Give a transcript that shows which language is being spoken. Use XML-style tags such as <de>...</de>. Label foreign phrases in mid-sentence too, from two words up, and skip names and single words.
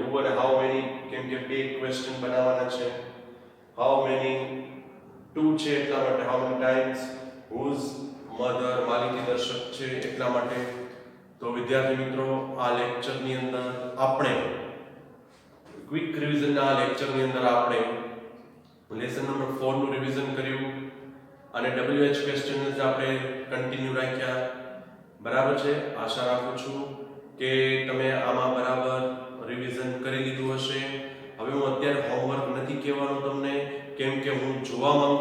<gu>who અને</gu> <en>how many</en> <gu>કેમ કે બે ક્વેશ્ચન બનાવવાના છે</gu> <en>how many</en> <gu>2 છે એટલા માટે</gu> <en>how many times whose mother</en> <gu>માલિકી દર્શક છે એટલા માટે તો વિદ્યાર્થી મિત્રો આ લેક્ચરની અંદર આપણે</gu> <en>quick revision</en> <gu>ના લેક્ચરની અંદર આપણે</gu> <en>lesson number</en> <gu>4 નું રિવિઝન કર્યું અને WH ક્વેશ્ચનને જ આપણે કન્ટિન્યુ રાખ્યા બરાબર છે આશા રાખું છું કે તમે આમાં બરાબર રિવિઝન કરી લીધું હશે હવે હું અત્યારે હોમવર્ક નથી કહેવાનો તમને કેમ કે હું જોવા માંગુ</gu>